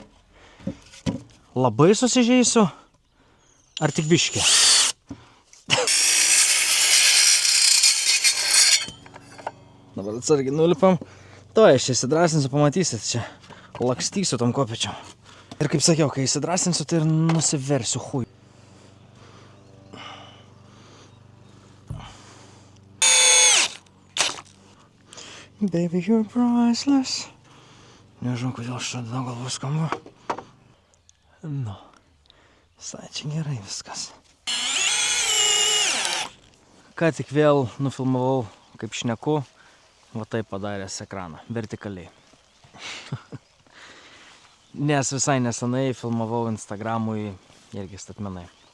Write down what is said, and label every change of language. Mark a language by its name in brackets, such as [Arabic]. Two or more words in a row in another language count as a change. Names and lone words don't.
[Lithuanian] Labai susižeisiu ar tik biškį? Dabar atsargiai nulipam. Aš čia įsidrasinsiu, pamatysit čia. Lakstysiu tom kopiečiam. Ir kaip sakiau, kai įsidrasinsiu, tai ir nusiversiu chuj. [English] Baby, you're priceless. [Lithuanian] Nežinau, kodėl aš čia galvos skamba. Nu, visai čia gerai viskas. Ką tik vėl nufilmavau, kaip šneku. Va taip padaręs ekraną, vertikaliai. Nes visai nesenai filmavau Instagramui irgi statmenai.